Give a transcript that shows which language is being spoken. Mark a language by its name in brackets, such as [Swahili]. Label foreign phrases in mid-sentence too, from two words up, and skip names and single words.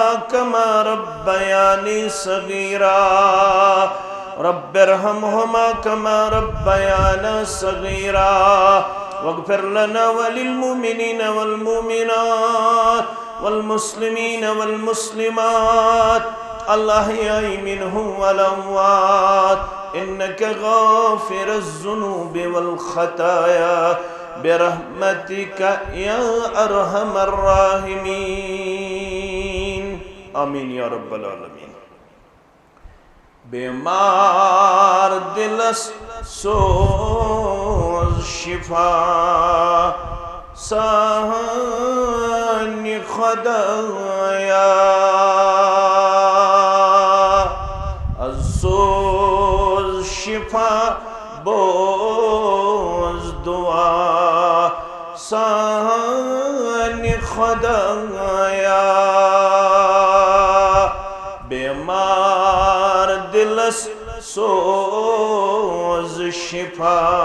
[Arabic] كما ربياني صغيرا رب ارحمهما كما ربيانا صغيرا واغفر لنا وللمؤمنين والمؤمنات والمسلمين والمسلمات الأحياء منهم والأموات إنك غافر الذنوب والخطايا برحمتك يا أرحم الراحمين آمين يا رب العالمين [Kashmiri] بیمار دلس سوز شفا سہانی خدایا سوز شفا بوز دعا سہانی خدایا بیمار دلس سوز شفا